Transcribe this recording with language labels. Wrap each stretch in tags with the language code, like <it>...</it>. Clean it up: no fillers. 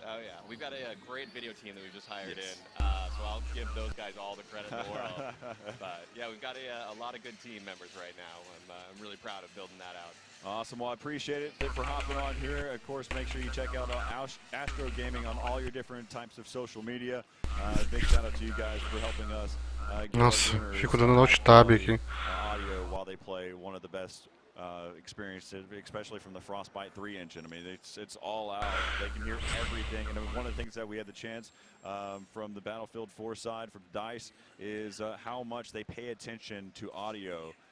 <en>Oh yeah, we've got a great video team that we've just hired in. So I'll give those guys all the credit in the world. But yeah, we've got a lot of good team members right now. I'm really proud of building that out. Awesome. Well, I appreciate it for hopping on here. Of course, make sure you check out Astro Gaming on all your different types of social media. Big shout out to you guys for helping us.</en> <pt>Nossa, fico dando alt tab aqui.</pt> <en>Audio while they play one of the best experiences, especially from the Frostbite 3 engine. I mean, it's all out. They can hear everything. And one of the things that we had the chance from the Battlefield 4 side, from DICE, is how much they pay attention to audio.</en>